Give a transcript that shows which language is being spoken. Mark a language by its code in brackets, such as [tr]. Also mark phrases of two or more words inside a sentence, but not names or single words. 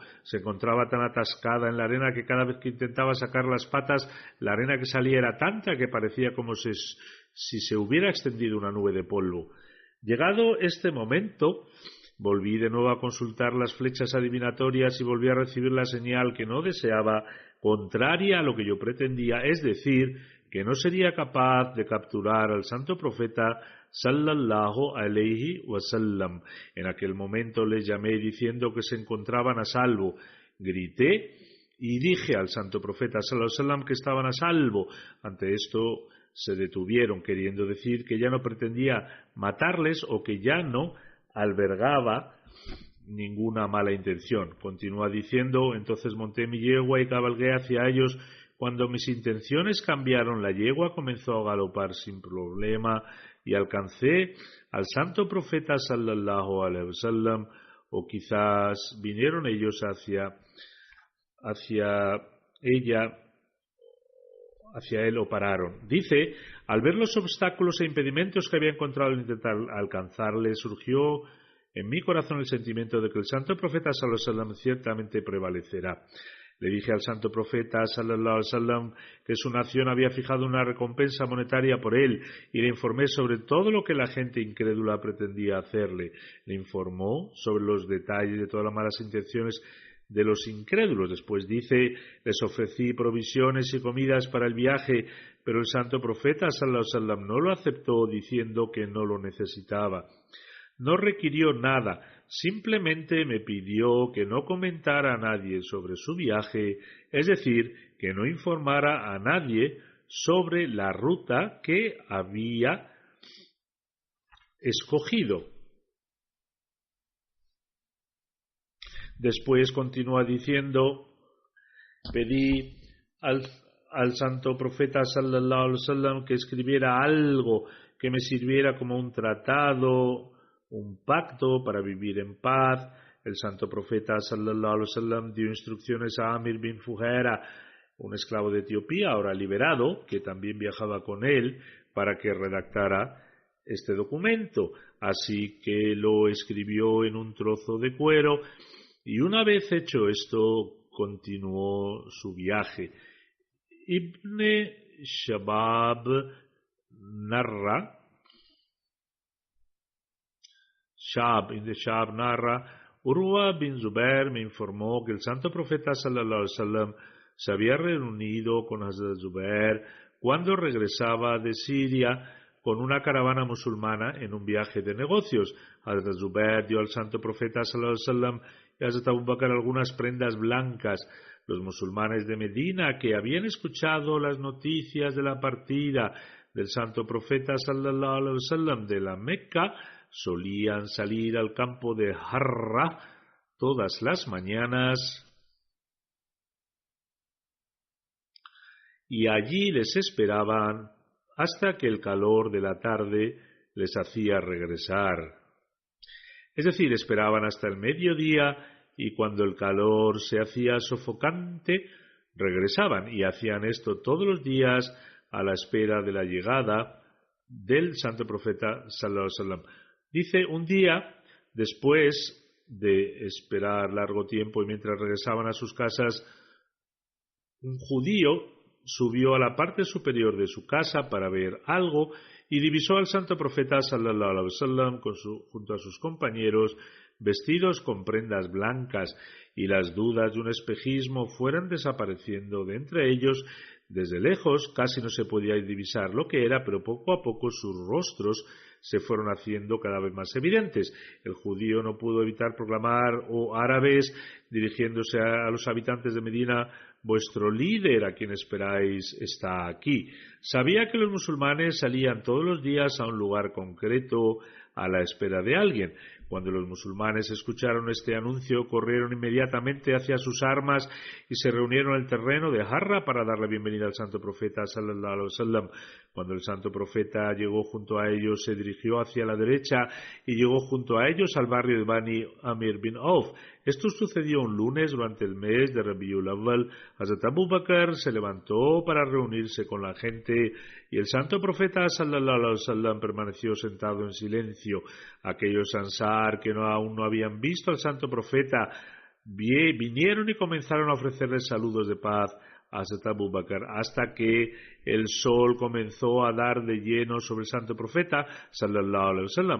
[es] Se encontraba tan atascada en la arena que cada vez que intentaba sacar las patas, la arena que salía era tanta que parecía como si se hubiera extendido una nube de polvo. Llegado este momento, volví de nuevo a consultar las flechas adivinatorias y volví a recibir la señal que no deseaba, contraria a lo que yo pretendía, es decir, que no sería capaz de capturar al santo profeta [ar] صلى الله عليه وسلم. [es] En aquel momento les llamé diciendo que se encontraban a salvo. Grité y dije al santo profeta [ar] صلى الله عليه وسلم [es] que estaban a salvo. Ante esto se detuvieron, queriendo decir que ya no pretendía matarles o que ya no albergaba ninguna mala intención. Continúa diciendo: entonces monté mi yegua y cabalgué hacia ellos. Cuando mis intenciones cambiaron, la yegua comenzó a galopar sin problema y alcancé al santo profeta [ar] صلى الله عليه وسلم, [es] o quizás vinieron ellos hacia él o pararon. Dice: al ver los obstáculos e impedimentos que había encontrado al intentar alcanzarle, surgió en mi corazón el sentimiento de que el santo profeta [ar] صلى الله عليه وسلم [es] ciertamente prevalecerá. Le dije al santo profeta [ar] صلى الله عليه وسلم [es] que su nación había fijado una recompensa monetaria por él y le informé sobre todo lo que la gente incrédula pretendía hacerle. Le informó sobre los detalles de todas las malas intenciones de los incrédulos. Después dice: les ofrecí provisiones y comidas para el viaje, pero el santo profeta [ar] صلى الله عليه وسلم [es] no lo aceptó, diciendo que no lo necesitaba. No requirió nada, simplemente me pidió que no comentara a nadie sobre su viaje, es decir, que no informara a nadie sobre la ruta que había escogido. Después continúa diciendo: pedí al santo profeta [ar] صلى الله عليه وسلم [es] que escribiera algo que me sirviera como un tratado, un pacto para vivir en paz. El santo profeta [ar] صلى الله عليه وسلم [es] dio instrucciones a Amir bin Fuhaira, un esclavo de Etiopía ahora liberado, que también viajaba con él, para que redactara este documento. Así que lo escribió en un trozo de cuero y una vez hecho esto continuó su viaje. Ibn Shahab narra, Urwa bin Zubair me informó que el santo profeta [ar] صلى الله عليه وسلم [es] se había reunido con Hazrat Zubair cuando regresaba de Siria con una caravana musulmana en un viaje de negocios. Hazrat Zubair dio al santo profeta [ar] صلى الله عليه وسلم [es] y a Hazrat Abu Bakr algunas prendas blancas. Los musulmanes de Medina, que habían escuchado las noticias de la partida del santo profeta [ar] صلى الله عليه وسلم [es] de la Meca, solían salir al campo de Harra todas las mañanas y allí les esperaban hasta que el calor de la tarde les hacía regresar. Es decir, esperaban hasta el mediodía y cuando el calor se hacía sofocante regresaban, y hacían esto todos los días a la espera de la llegada del santo profeta [ar] صلى الله عليه وسلم. [es] Dice: un día, después de esperar largo tiempo y mientras regresaban a sus casas, un judío subió a la parte superior de su casa para ver algo y divisó al santo profeta [ar] صلى الله عليه وسلم [es] junto a sus compañeros, vestidos con prendas blancas, y las dudas de un espejismo fueron desapareciendo de entre ellos. Desde lejos casi no se podía divisar lo que era, pero poco a poco sus rostros se fueron haciendo cada vez más evidentes. El judío no pudo evitar proclamar: oh árabes, dirigiéndose a los habitantes de Medina, vuestro líder, a quien esperáis, está aquí. Sabía que los musulmanes salían todos los días a un lugar concreto a la espera de alguien. Cuando los musulmanes escucharon este anuncio, corrieron inmediatamente hacia sus armas y se reunieron en el terreno de Harra para dar la bienvenida al santo profeta [ar] صلى الله عليه وسلم. [es] Cuando el santo profeta llegó junto a ellos, se dirigió hacia la derecha y llegó junto a ellos al barrio de Bani Amir bin Auf. Esto sucedió un lunes durante el mes de Rabiul Awwal. Hazrat Abu Bakr se levantó para reunirse con la gente y el santo profeta [ar] صلى الله عليه وسلم [es] permaneció sentado en silencio. Aquellos Ansar que aún no habían visto al santo profeta vinieron y comenzaron a ofrecerle saludos de paz a Hazrat Abu Bakr, hasta que el sol comenzó a dar de lleno sobre el santo profeta [ar] صلى الله عليه وسلم.